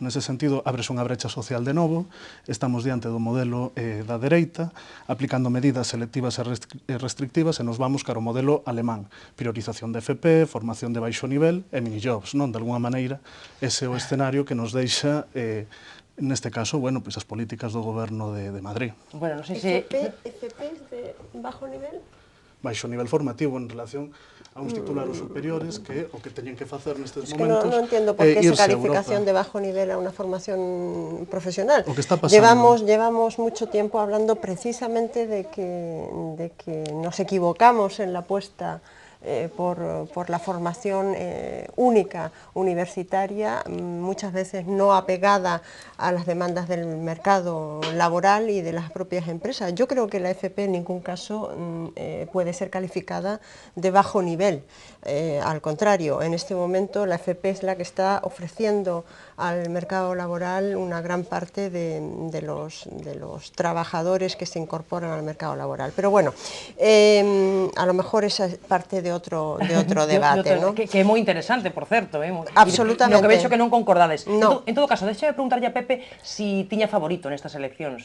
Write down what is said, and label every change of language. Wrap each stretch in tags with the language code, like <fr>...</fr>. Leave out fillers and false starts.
<gl>Nese sentido, ábrese unha brecha social de novo, estamos diante do modelo da dereita, aplicando medidas selectivas e restrictivas, e nos vamos cara ao modelo alemán, priorización de FP, formación de baixo nivel e minijobs, non? De alguna maneira, ese é o escenario que nos deixa neste caso, bueno, pois as políticas do goberno de Madrid. Bueno, non sei se...</gl> <es>FPs de bajo nivel?</es> <gl>Baixo nivel formativo en relación a uns titularos superiores que o que teñen que facer nestes</gl> <es>Es que</es> <gl>momentos</gl> <es>no entiendo por qué esa calificación de bajo nivel a una formación profesional.</es> <gl>O que está pasando.</gl> <es>Llevamos mucho tiempo hablando precisamente de que nos equivocamos en la apuesta por la formación única universitaria, muchas veces no apegada a las demandas del mercado laboral y de las propias empresas. Yo creo que la FP en ningún caso puede ser calificada de bajo nivel. Al contrario, en este momento la FP es la que está ofreciendo al mercado laboral una gran parte de los trabajadores que se incorporan al mercado laboral. Pero bueno, a lo mejor esa es parte de otro debate, ¿no?</es> <gl>Que é moi interesante, por certo. Absolutamente. No que vexo que non concordades.</gl> <es>No.</es> <gl>En todo caso, deixa de preguntarlle a Pepe si tiña favorito nestas eleccións.</gl>